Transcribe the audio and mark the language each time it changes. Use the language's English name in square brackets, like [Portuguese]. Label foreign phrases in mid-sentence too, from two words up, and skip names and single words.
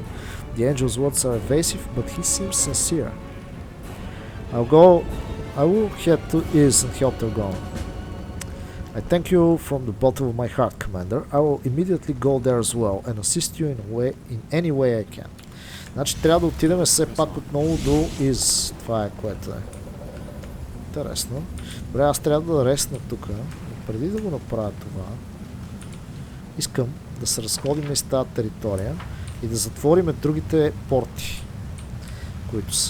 [English] The angel's words are evasive, but he seems sincere. I will head to Is and help Targona. I thank you from the bottom of my heart, Commander. I will immediately go there as well and assist you in any way I can. [Bulgarian] Значи трябва да отидем все пак отново до Из. Това е което е. Интересно. Добре, аз трябва да ресна тук. Преди да го направя това, искам да се разходим из тази територия и да затворим другите порти, които са.